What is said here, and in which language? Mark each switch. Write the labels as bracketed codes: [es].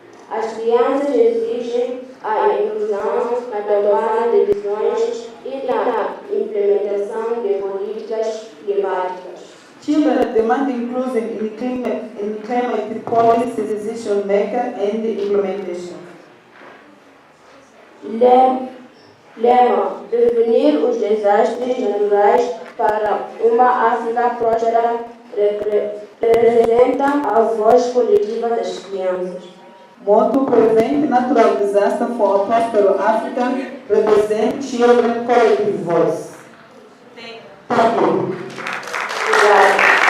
[pt] As crianças exigem a inclusão na tomada de decisões e na implementação de políticas climáticas. [en] Children demand inclusion in climate policy decision maker and implementation. [pt] Lema: prevenir os desastres naturais para uma África próspera representa a voz coletiva das crianças. [en] Motto: prevent natural disaster for a prosperous Africa, represent children collective voice. Thank you. [pt] Obrigada.